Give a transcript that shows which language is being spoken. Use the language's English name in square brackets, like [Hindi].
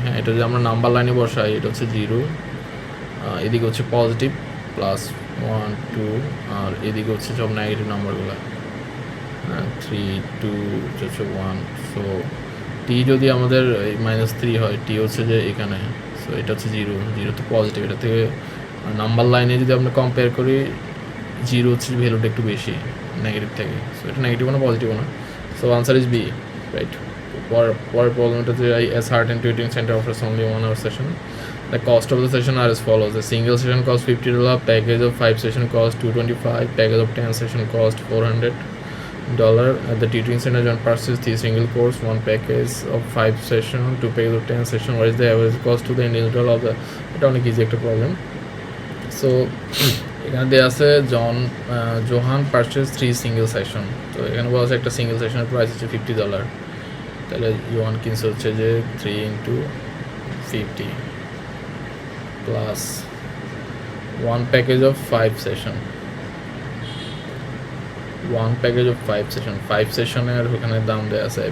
[Bangla] হ্যাঁ, এটা যদি আমরা নাম্বার লাইনে বসাই, এটা হচ্ছে 0, এদিকে হচ্ছে পজিটিভ +1 2, আর এদিকে হচ্ছে সব নেগেটিভ নাম্বারগুলো, 3 2 হচ্ছে 1। সো টি যদি আমাদের -3 হয়, টি হচ্ছে যে এখানে, সো এটা হচ্ছে 0, 0 তো পজিটিভ। এটা থেকে নাম্বার লাইনে যদি আমরা কম্পেয়ার করি, 0 হচ্ছে ভ্যালুটা একটু বেশি নেগেটিভ থেকে। সো এটা নেগেটিভ না পজিটিভ না। [English] So answer is B, right. [Bangla] পরের প্রবলেমটা যে [English] as Heart and Tutoring Center offers only 1 hour session. The cost of the session are as follows. The single session costs $50, package of 5 session costs $225, package of 10 session costs $400. At the tutoring center, John purchases 3 single course, 1 package of 5 session, 2 package of 10 session. What is the average cost to the individual of the? [Bangla] এটা অনেক easy একটা problem. So এখানে দেওয়া আছে Johann purchase 3 single session. তো এখানে বলা আছে একটা সিঙ্গেল সেশনের প্রাইস হচ্ছে $50। তাহলে জোহান কিনছে হচ্ছে যে 3 × 50 plus 1 package of 5 session, 1 package of 5 session, 5 সেশনের ওখানে দাম দেওয়া আছে।